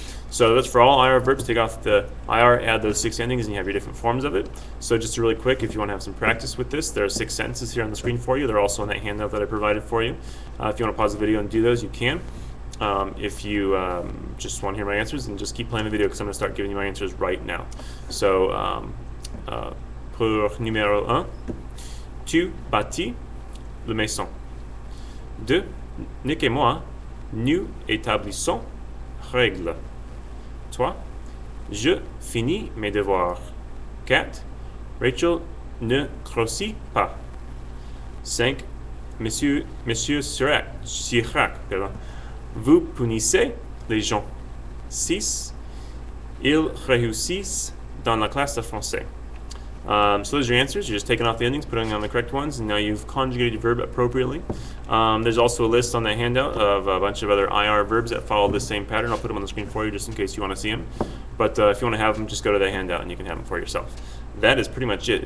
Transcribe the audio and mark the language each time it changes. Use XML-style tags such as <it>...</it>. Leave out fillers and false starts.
<en>So that's for all IR verbs. Take off the IR, add those 6 endings, and you have your different forms of it. So just really quick, if you want to have some practice with this, there are 6 sentences here on the screen for you. They're also in that handout that I provided for you. If you want to pause the video and do those, you can. If you just want to hear my answers, then just keep playing the video, because I'm going to start giving you my answers right now.</en> <fr>So, pour numéro 1, tu bâtis la maison. 2, Nick et moi, nous établissons règles. 3, je finis mes devoirs. 4, Rachel ne grossit pas. 5, Monsieur Chirac, vous punissez les gens. 6, ils réussissent dans la classe de français.</fr> <en>So those are your answers. You're just taking off the endings, putting on the correct ones, and now you've conjugated your verb appropriately. There's also a list on the handout of a bunch of other IR verbs that follow the same pattern. I'll put them on the screen for you just in case you want to see them. But if you want to have them, just go to the handout and you can have them for yourself. That is pretty much it.</en>